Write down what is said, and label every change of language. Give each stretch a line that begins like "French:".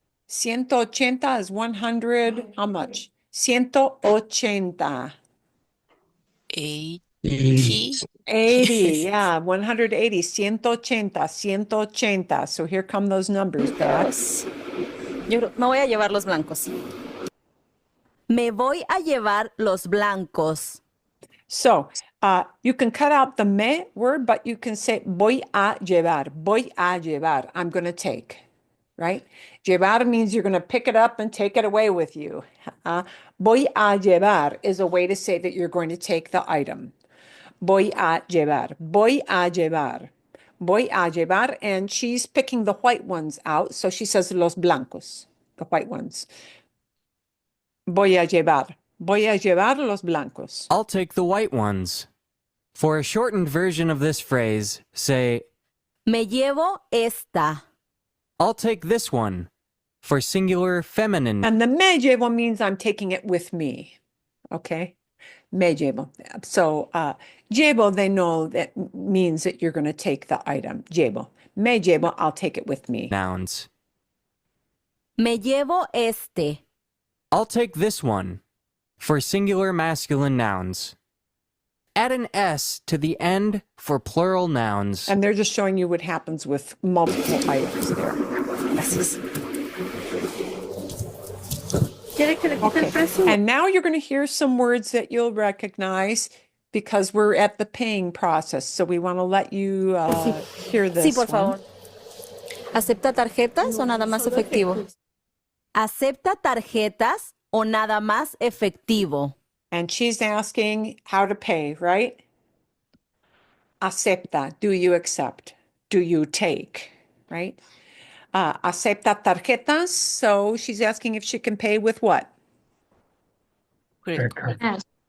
English: 180 is 100. How much? 180. 80. 80, yeah, 180, 180, 180. So here come those numbers back.
Spanish: Yo creo, me voy a llevar los blancos. Me voy a llevar los blancos.
English: So you can cut out the me word, but you can say
Spanish: voy a llevar, voy a llevar.
English: I'm going to take, right? Llevar means you're going to pick it up and take it away with you.
Spanish: Voy a llevar
English: is a way to say that you're going to take the item.
Spanish: Voy a llevar, voy a llevar, voy a llevar.
English: And she's picking the white ones out. So she says
Spanish: los blancos,
English: the white ones.
Spanish: Voy a llevar los blancos.
English: I'll take the white ones. For a shortened version of this phrase, say,
Spanish: Me llevo esta.
English: I'll take this one. For singular feminine. And the
Spanish: me llevo
English: means I'm taking it with me. Okay?
Spanish: Me llevo.
English: So llevo, they know that means that you're going to take the item. Llevo.
Spanish: Me llevo,
English: I'll take it with me. Nouns.
Spanish: Me llevo este.
English: I'll take this one. For singular masculine nouns. Add an S to the end for plural nouns. And they're just showing you what happens with multiple items there. Okay. And now you're going to hear some words that you'll recognize because we're at the paying process. So we want to let you hear this
Spanish: Sí, por
English: one.
Spanish: favor. ¿Acepta tarjetas o nada más efectivo? ¿Acepta tarjetas o nada más efectivo?
English: And she's asking how to pay, right? Acepta. Do you accept? Do you take? Right?
Spanish: Acepta tarjetas.
English: So she's asking if she can pay with what? Credit card.